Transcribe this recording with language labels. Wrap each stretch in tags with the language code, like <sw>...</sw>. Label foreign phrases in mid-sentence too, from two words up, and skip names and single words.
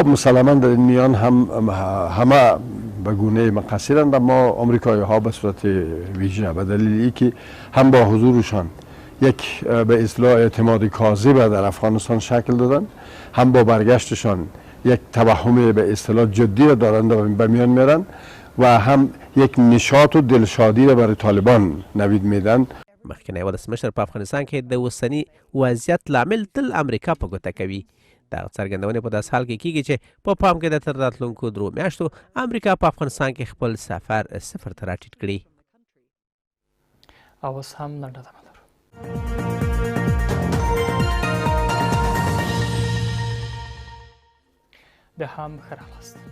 <fa>خب مسلما در این میان همه به گونه مقصرند، اما آمریکایی ها به صورت ویژه به دلیل اینکه هم با حضورشان یک به اصطلاح اعتماد کاذب در افغانستان شکل دادن، هم با برگشتشان یک توهم به اصطلاح جدی را دارند و به میان میرن و هم یک نشاط و دلشادی را برای طالبان نوید میدن.</fa> <ps>مخکینی ولسمشر په افغانستان کې د اوسني وضعیت لامل تل امریکا په ګوته کوي. دغه څرګندونې په داسې حال کې کیږي چې په پام کې د تر راتلونکو 3 میاشتو امریکا په افغانستان کې خپل سفر 0 ته راټیټ کړي. او اوس هم لنډه دمه لرو. د هم ښه راغلاست.</ps>